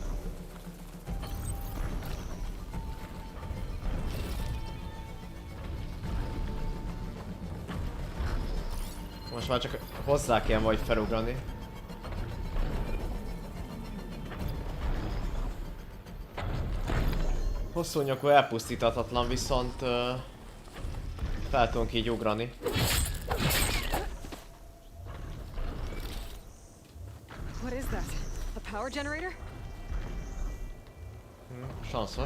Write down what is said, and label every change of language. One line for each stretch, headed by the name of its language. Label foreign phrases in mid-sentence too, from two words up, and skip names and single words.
Hungarian: Most már csak hozzá kell majd felugrani. Hosszú nyakú elpusztíthatatlan, viszont fel tudunk így ugrani.
English: What is that? A power generator?
Hungarian: Sanszos.